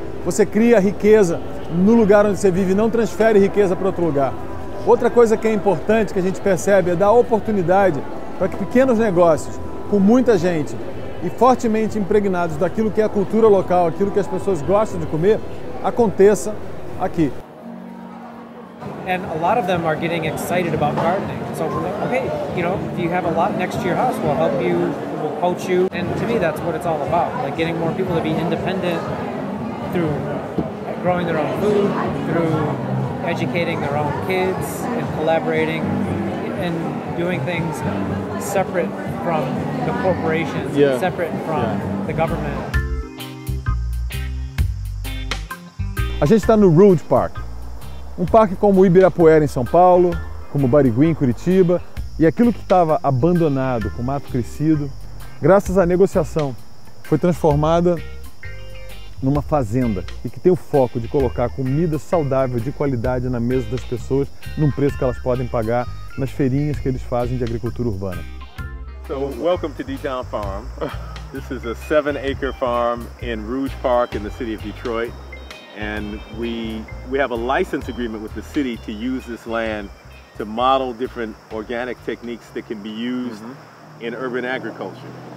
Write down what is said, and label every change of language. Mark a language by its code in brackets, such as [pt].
[pt] Você cria riqueza no lugar onde você vive e não transfere riqueza para outro lugar. Outra coisa que é importante que a gente percebe é dar oportunidade para que pequenos negócios, com muita gente e fortemente impregnados daquilo que é a cultura local, aquilo que as pessoas gostam de comer, aconteça aqui. [en] And a lot of them are getting excited about gardening. So we're like, okay, you know, if you have a lot next to your house, we'll help you, we'll coach you. And to me, that's what it's all about. Like getting more people to be independent through growing their own food, through educating their own kids, and collaborating and doing things separate from the corporations, separate from the government. [pt] A gente está no Rouge Park, um parque como o Ibirapuera em São Paulo, como o Barigui em Curitiba, e aquilo que estava abandonado, com mato crescido, graças à negociação, foi transformada numa fazenda e que tem o foco de colocar comida saudável, de qualidade na mesa das pessoas, num preço que elas podem pagar nas feirinhas que eles fazem de agricultura urbana. [en] So, welcome to D-Town Farm. This is a 7-acre farm in Rouge Park in the city of Detroit. And we have a license agreement with the city to use this land to model different organic techniques that can be used in urban agriculture.